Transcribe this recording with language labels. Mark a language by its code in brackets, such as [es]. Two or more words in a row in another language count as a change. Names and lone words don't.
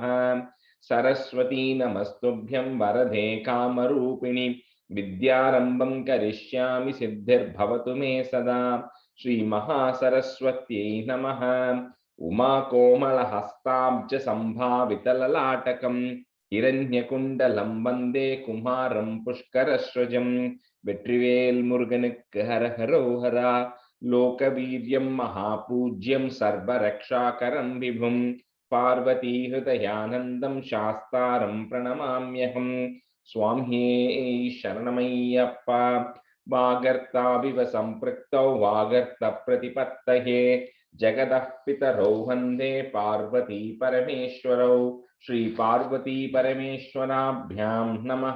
[sa] सरस्वती नमस्तुभ्यं वरदे कामरूपिणि विद्यारंभं करिष्यामि सिद्धिर्भवतु मे सदा। श्री महासरस्वत्यै नमः। उमा कोमलहस्ताब्ज संभावितललाटकं हिरण्यकुण्डलं वन्दे कुमारं पुष्करस्रजं। [ta] வெற்றிவேல் முருகனுக்கு ஹரஹரோஹரா. [sa] लोकवीर्यं महापूज्यं सर्वरक्षाकरं विभुं पार्वती हृदयानन्दं शास्तारं प्रणमाम्यहम्. [ta] சுவாமியே சரணமய்யப்பா। [sa] वागर्ताविव सम्पृक्तौ वागर्तप्रतिपत्तये जगतः पितरौ वन्दे पार्वती परमेश्वरौ। श्री पार्वती परमेश्वराभ्यां नमः।